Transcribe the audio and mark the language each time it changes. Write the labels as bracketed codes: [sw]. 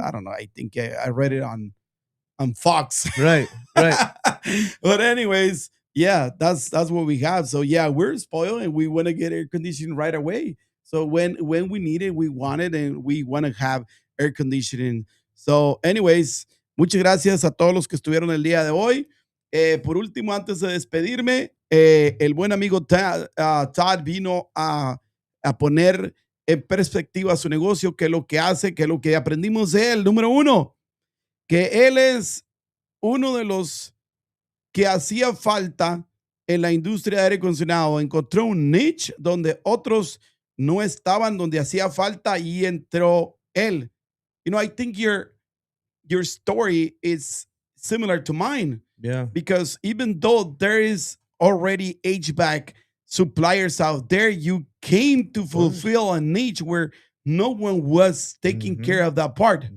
[en] I don't know. I think I read it on Fox. Right. Right. But anyways, yeah, that's what we have. So yeah, we're spoiled and we want to get air conditioning right away. So when we need it, we want it, and we want to have air conditioning. So anyways, [es] muchas gracias a todos los que estuvieron el día de hoy. Por último, antes de despedirme, el buen amigo Todd vino a poner en perspectiva su negocio, qué es lo que hace, qué es lo que aprendimos de él. Número uno, que él es uno de los que hacía falta en la industria de aire acondicionado. Encontró un niche donde otros no estaban, donde hacía falta, y entró él. [en] You know, I think your story is similar to mine, Yeah. because even though there is already HVAC suppliers out there, you came to fulfill a niche where no one was taking Mhm. care of that part,